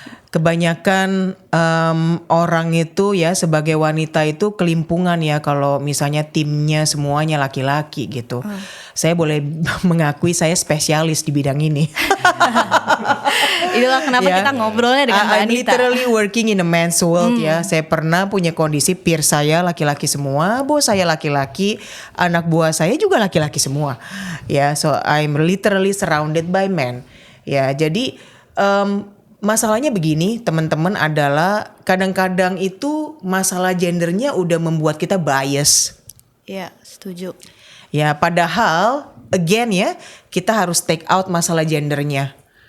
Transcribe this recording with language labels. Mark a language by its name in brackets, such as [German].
[Indonesian] Kebanyakan orang itu ya sebagai wanita itu kelimpungan ya kalau misalnya timnya semuanya laki-laki gitu. Saya boleh mengakui saya spesialis di bidang ini. Itulah kenapa kita ngobrolnya dengan Mbak [English] I'm Anita. literally working in a man's world ya. [Indonesian] Saya pernah punya kondisi peer saya laki-laki semua, bos saya laki-laki, anak buah saya juga laki-laki semua. [English] Ya, so I'm literally surrounded by men. [Indonesian] Ya, jadi masalahnya begini teman-teman adalah kadang-kadang itu masalah gendernya udah membuat kita bias. Iya, setuju. Ya, padahal again ya, kita harus [English] take out [Indonesian] masalah gendernya.